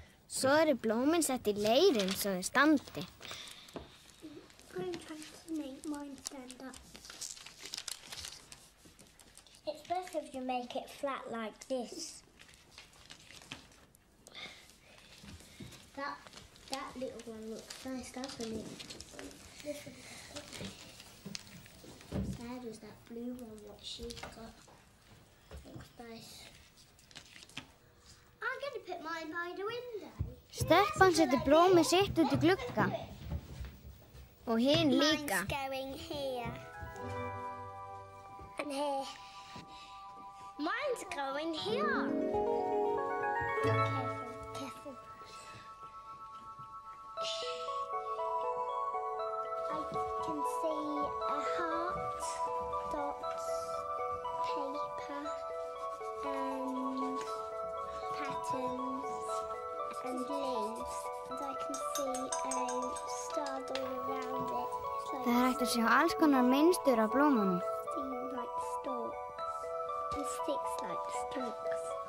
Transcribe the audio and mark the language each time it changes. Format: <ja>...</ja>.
<is>Svo eru blómin sett í leirinn svo þau standi.</is> <en>I'm trying to make mine stand up. It's best if you make it flat like this. That little one looks nice, doesn't it? This one. Sad is that blue one, what she's got. Looks nice. I'm going to put mine by the window.</en> <is>Stelpan setur blómið sitt út í glugga. Og hinn líka.</is> <en>Mine's going here. And here. Mine's going here. Careful. I can see a heart, dots, paper, and patterns, and leaves. And I can see a star all around it.</en> <is>Það hægt að sjá alls konar mynstur á blómunum.</is> <en>Seem like stalks, and sticks like stalks.</en>